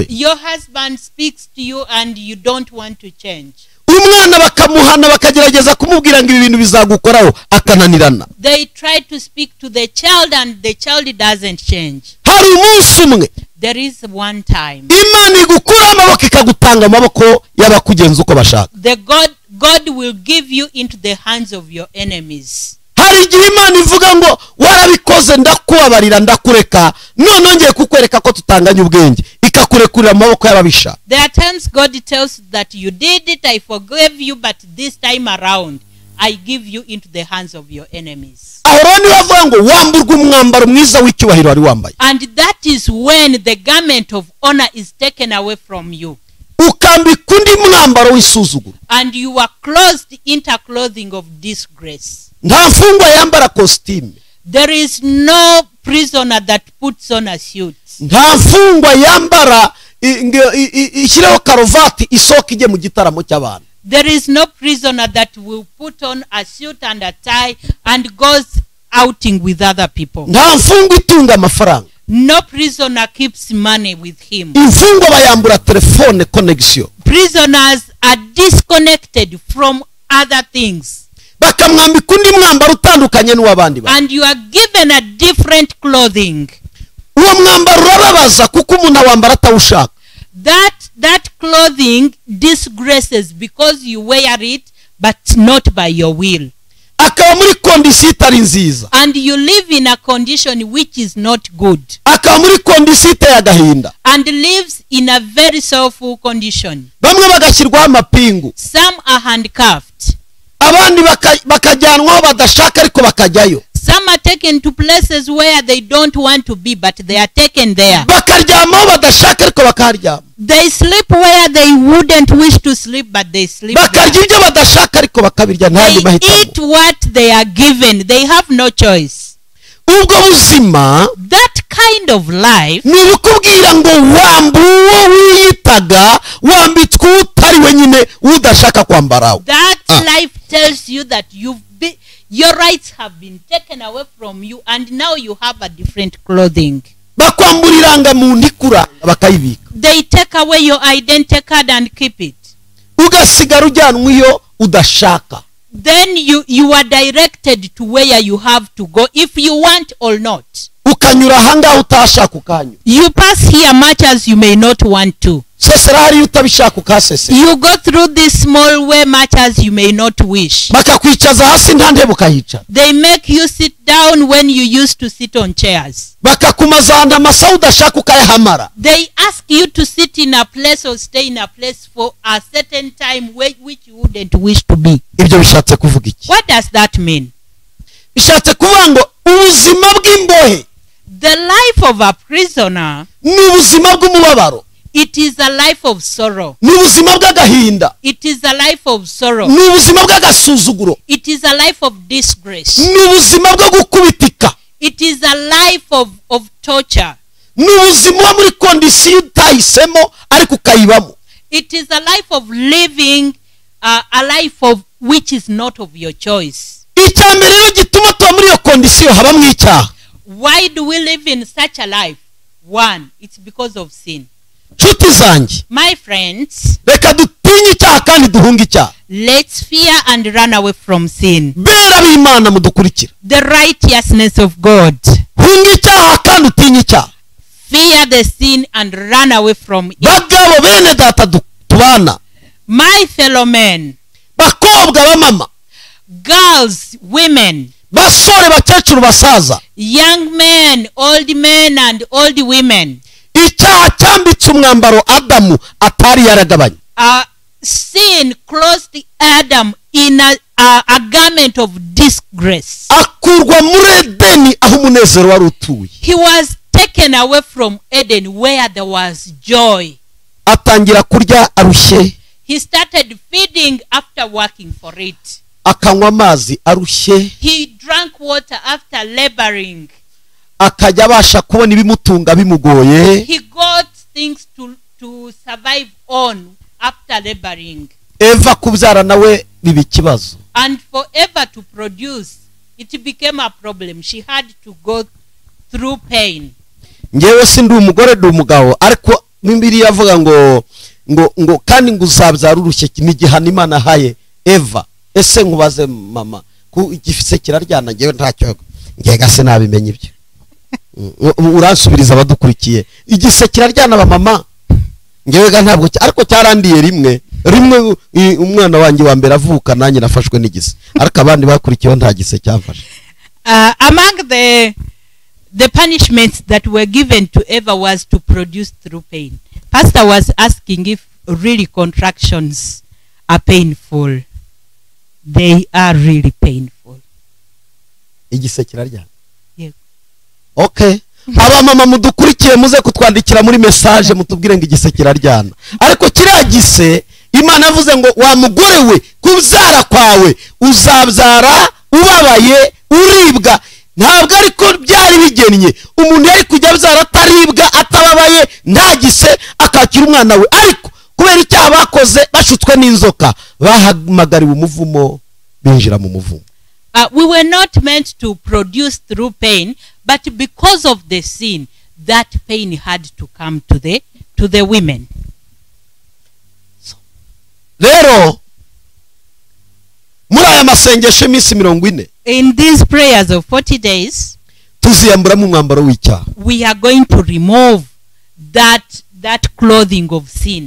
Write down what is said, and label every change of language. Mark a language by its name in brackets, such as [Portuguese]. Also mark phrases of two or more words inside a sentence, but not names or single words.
[English] Your husband speaks to you and you don't want to change. [Kinyarwanda] Umwana bakamuhana bakagerageza kumubwira ngo ibi bintu bizagukoraho akananirana. [English] They try to speak to the child and the child doesn't change. [Kinyarwanda] Hari umunsi umwe [English] There is one time [Kinyarwanda] Imana igukura amaboko ikagutanga amaboko y'abakugenza uko bashaka. [English] God will give you into the hands of your enemies. [Kinyarwanda] Hari igihe Imana ivuga ngo warabikoze ndakubabarira ndakureka none ngiye kukwereka ko tutanganya ubwenge ikakurekurira amaboko y'ababisha. [English] There are times God tells that you did it, I forgave you, but this time around I give you into the hands of your enemies. [Kinyarwanda] Aho ni bavuga ngo wamburwa umwambaro mwiza w'icyubahiro wari wambaye. [English] And that is when the garment of honor is taken away from you. [Kinyarwanda] Ukambika undi mwambaro w'isuzuguro. [English] And you are clothed interclothing of disgrace. [Kinyarwanda] Nta mfungwa yambara costume. [English] There is no prisoner that puts on a suit. [Kinyarwanda] Nta mfungwa yambara ishyiraho karuvati isoka ijye mu gitaramo cy'abantu. [English] There is no prisoner that will put on a suit and a tie and goes outing with other people. [Kinyarwanda] Nta mfungwa itunga amafaranga. [English] No prisoner keeps money with him. [Kinyarwanda] Imfungwa bayambura telefone connection. [English] Prisoners are disconnected from other things. [Kinyarwanda] Bakamwambika undi mwambaro utandukanye n'uwabandi ba. [English] And you are given a different clothing. [Kinyarwanda] Uwo mwambaro urababaza kuko umuntu awambara atawushaka. [English] That clothing disgraces because you wear it but not by your will. [Kinyarwanda] Akaba muri kondisiyo itari nziza. [English] And you live in a condition which is not good. [Kinyarwanda] Akaba muri kondisiyo iteye agahinda. [English] And lives in a very sorrowful condition. [Kinyarwanda] Bamwe bagashyirwaho amapingu. [English] Some are handcuffed. [Kinyarwanda] Abandi bakajyanwaho badashaka ariko bakajyayo. [English] Some are taken to places where they don't want to be, but they are taken there. [Kinyarwanda] Bakaryamaho badashaka ariko bakaryama. [English] They sleep where they wouldn't wish to sleep, but they sleep there. [Kinyarwanda] Bakarya ibyo badashaka ariko bakabirya ntandi mahitamo. [English] They eat what they are given. They have no choice. [Kinyarwanda] Ubwo buzima, [English] that kind of life, [Kinyarwanda] ni ukubwira ngo wambuwo wiyitaga wambitswe utari wenyine udashaka kwambaraho. [English] That life tells you that your rights have been taken away from you and now you have a different clothing. [Kinyarwanda] Bakwambura irangamuntu ikuranga bakayibika. [English] They take away your identity card and keep it. [Kinyarwanda] Ugasigara ujyanwa iyo udashaka. [English] Then you are directed to where you have to go if you want or not. [Kinyarwanda] Ukanyura ahangaho utashaka ukanyura. [English] You pass here much as you may not want to. [Kinyarwanda] Sesera hari utabishaka ukasese. [English] You go through this small way much as you may not wish. [Kinyarwanda] Bakakwicaza hasi nta ntebe ukahicara. [English] They make you sit down when you used to sit on chairs. [Kinyarwanda] Bakakumazanda amasaha udashaka ukayahamara. [English] They ask you to sit in a place or stay in a place for a certain time which you wouldn't wish to be. [Kinyarwanda] Ibyo bishatse kuvuga iki? [English] What does that mean? [Kinyarwanda] Bishatse kuvuga ngo ubuzima bw'imbohe, [English] the life of a prisoner, [Kinyarwanda] ni ubuzima bw'umubabaro. [English] It is a life of sorrow. [Kinyarwanda] Ni ubuzima bw'agahinda. [English] It is a life of sorrow. [Kinyarwanda] Ni ubuzima bw'agasuzuguro. [English] It is a life of disgrace. [Kinyarwanda] Ni ubuzima bwo gukubitika. [English] It is a life of torture. [Kinyarwanda] Ni ubuzima muri kondisiyo utahisemo ariko ukayibamo. [English] It is a life of living a life of which is not of your choice. [Kinyarwanda] Icyambere rero gituma tuba muri iyo kondisiyo habamo icyaha. [English] Why do we live in such a life? One, it's because of sin. [Kinyarwanda] nshuti zanjye, [English] My friends, [Kinyarwanda] reka dutinye icyaha kandi duhunge icyaha. [English] let's fear and run away from sin. [Kinyarwanda] bera b'Imana mudukurikira, [English] The righteousness of God. [Kinyarwanda] hunga icyaha kandi utinye icyaha. [English] Fear the sin and run away from it. [Kinyarwanda] bagabo bene data tubana, [English] My fellow men, [Kinyarwanda] bakobwa b'amama, [English] girls, women, [Kinyarwanda] basore bakecuru basaza, [English] young men, and old women, [Kinyarwanda] icyaha cyambitse umwambaro Adamu atari yaragabanye. [English] sin clothed Adam in a garment of disgrace. [Kinyarwanda] akurwa muri Edeni aho umunezero wari utuye. [English] He was taken away from Eden where there was joy. [Kinyarwanda] atangira kurya arushye, [English] He started feeding after working for it. [Kinyarwanda] akanywa amazi arushye, [English] He drank water after laboring. [Kinyarwanda] akajya abasha kubona ibimutunga bimugoye. [English] He got things to survive on after laboring. [Kinyarwanda] Eva kubyara nawe biba ikibazo. [English] And for Eva to produce, it became a problem. She had to go through pain. [Kinyarwanda] ngewe si ndi umugore ndi umugabo, ariko Bibiliya yavuga ngo kandi ngo uzabyara urushye n'igihano Imana ahaye Eva. ese nkubaze mama, ku igifise kiraryana ngewe ntacyo ngega se nabimenye ibyo. uransubiriza abadukurikiye, igise kiraryana ba mama ngewe ga ntabwo, ariko cyarandiye rimwe umwana wanjye wa mbere avuka nanjye nafashwe n'igise, ariko abandi bakurikiyeho nta gise cyamfashe. [English] Among the punishments that were given to Eva was to produce through pain. Pastor was asking if really contractions are painful. They are really painful. [Kinyarwanda] igise kiraryana. [English] Yeah. Okay. [Kinyarwanda] abamama mudukurikiye muze kutwandikira muri message mutubwire ngo igise kiraryana, ariko kiragise Imana yavuze ngo wa mugore we kubyara kwawe uzabyara ubabaye uribwa. ntabwo ariko byari bigennye, umuntu yari kujya abyara ataribwa atababaye ntagise akakira umwana we, ariko kubera icyaha bakoze bashutswe n'inzoka bahamagariwe umuvumo binjira mu muvumo. [English] We were not meant to produce through pain, but because of the sin, that pain had to come to the women. [Kinyarwanda] rero muri aya masengesho iminsi 40, [English] In these prayers of 40 days, [Kinyarwanda] tuziyamburamo umwambaro w'icyaha. [English] we are going to remove that clothing of sin.